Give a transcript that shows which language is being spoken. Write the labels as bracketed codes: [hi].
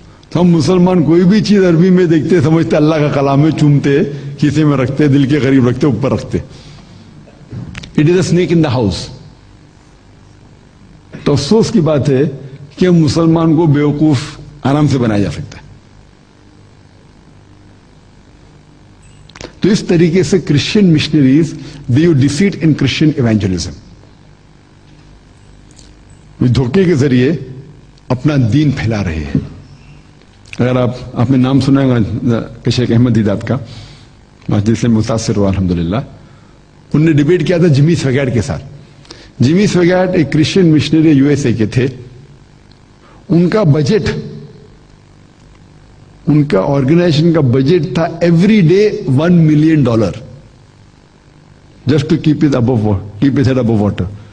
[ur] تو ہم مسلمان کوئی بھی چیز عربی میں دیکھتے سمجھتے اللہ کا کلام ہے, چومتے, کسی میں رکھتے, دل کے قریب رکھتے, اوپر رکھتے. [en] It is a snake in the house. [ur] تو افسوس کی بات ہے کہ مسلمان کو بیوقوف آرام سے بنایا جا سکتا ہے. تو اس طریقے سے Christian missionaries [en] They you defeat in Christian evangelism. [ur] دھوکے کے ذریعے اپنا دین پھیلا رہے ہیں. اگر آپ نے نام سنا ہے شیخ احمد دیدات کا, جس سے متاثر ہوا الحمدللہ, انہوں نے ڈیبیٹ کیا تھا جمی سویگاٹ کے ساتھ. جمی سویگاٹ ایک Christian missionary U S A کے تھے. ان کا بجٹ, ان کا آرگنائزیشن کا بجٹ تھا every day $1 million, [en] Just to keep it above water.